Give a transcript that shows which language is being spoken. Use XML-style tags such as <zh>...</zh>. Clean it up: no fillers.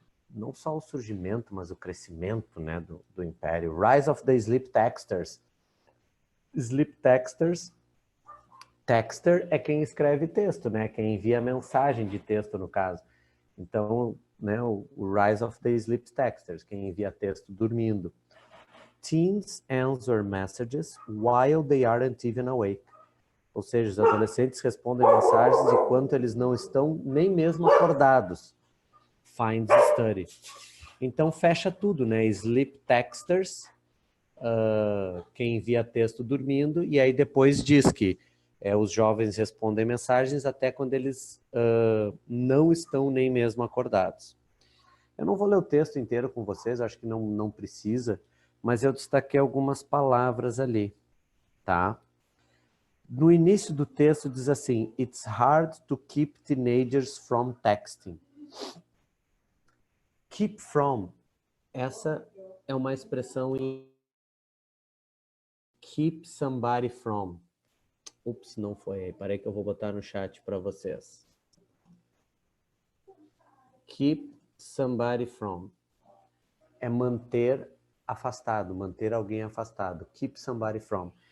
<pt>Não só o surgimento, mas o crescimento, né, do Império.</pt> <en>Rise of the Sleep Texters. Sleep Texters.</en> <pt>Texter é quem escreve texto, né? Quem envia mensagem de texto, no caso. Então, né, o</pt> <en>Rise of the Sleep Texters,</en> <pt>quem envia texto dormindo.</pt> <en>Teens answer messages while they aren't even awake.</en> <pt>Ou seja, os adolescentes respondem mensagens enquanto eles não estão nem mesmo acordados.</pt> <en>Finds study.</en> <pt>Então fecha tudo, né?</pt> <en>Sleep texters,</en> <pt>quem envia texto dormindo, e aí depois diz que os jovens respondem mensagens até quando eles não estão nem mesmo acordados. Eu não vou ler o texto inteiro com vocês, acho que não precisa, mas eu destaquei algumas palavras ali, tá? No início do texto diz assim,</pt> <en>it's hard to keep teenagers from texting. Keep from,</en> <pt>essa é uma expressão em</pt> <en>keep somebody from.</en> <pt>Ups, não foi aí. Parei que eu vou botar no chat para vocês.</pt> <en>Keep somebody from.</en> <pt>É manter afastado, manter alguém afastado. Keep somebody from.</pt>